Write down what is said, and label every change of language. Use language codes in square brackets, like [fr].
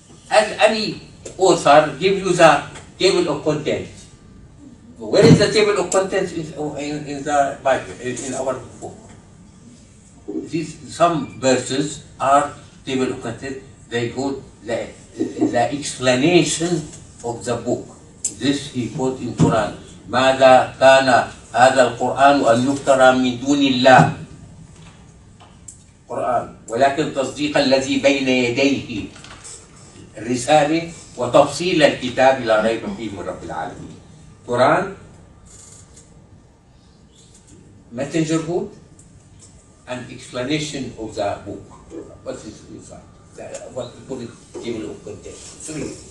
[en] As any author gives you the table of contents. Where is the table of contents in the Bible, in our book? Some verses are table of contents. They go the explanation of the book. This he put in Quran. [ar] ماذا كان هذا القرآن أن يفترى من دون الله قرآن ولكن تصديق الذي بين يديه الرسالة وتفصيل الكتاب لا ريب فيه من رب العالمين. [en] Quran, messengerhood, and explanation of the book. What is inside? What we call it table of contents. 3.